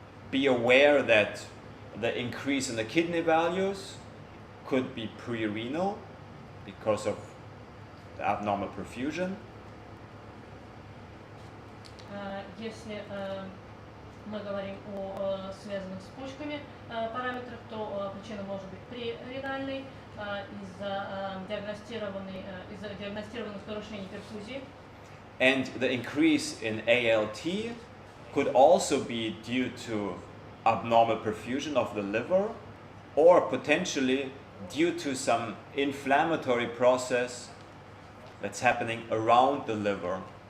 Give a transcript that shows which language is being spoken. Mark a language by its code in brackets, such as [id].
[en] Be aware that the increase in the kidney values could be pre-renal because of the abnormal perfusion. [ru] Если мы говорим о связанных с почками параметрах, то причина может быть преренальной из-за диагностированных нарушений перфузии. [en] And the increase in ALT could also be due to abnormal perfusion of the liver, or potentially due to some inflammatory process that's happening around the liver.